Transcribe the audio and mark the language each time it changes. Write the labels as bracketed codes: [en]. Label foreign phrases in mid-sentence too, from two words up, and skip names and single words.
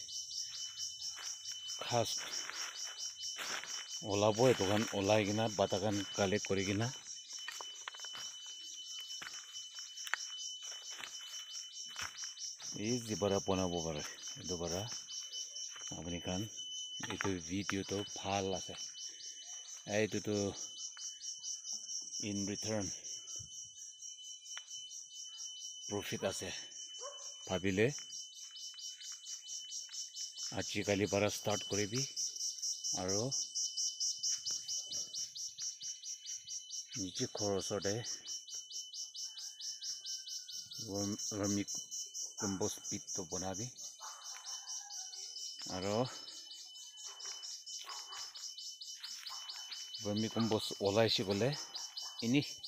[nag] khas olabo etu kan olai gina bata kan collect kori gina easy para bonabo pare etu para apuni kan etu video to bhal ase etu to [en] in return [as] প্ৰফিট আছে ভাবিলে আজিকালি পৰা ষ্টাৰ্ট কৰিবি আৰু নিজে খৰচতে ভাৰ্মি কম্পোষ্ট পিটটো বনাবি আৰু ভাৰ্মি কম্পোষ্ট ওলাইছে গ'লে এনেই